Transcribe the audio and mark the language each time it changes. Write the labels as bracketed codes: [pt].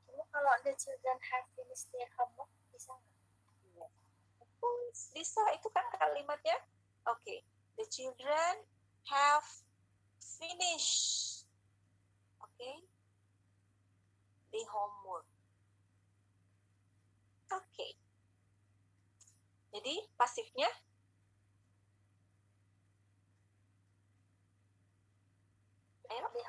[en] Kalau the children have finished their homework, [id] bisa nggak? Bisa, itu kan kalimatnya. Oke. [en] The children have finished. Oke. The homework. [id] Oke. Jadi pasifnya ayo.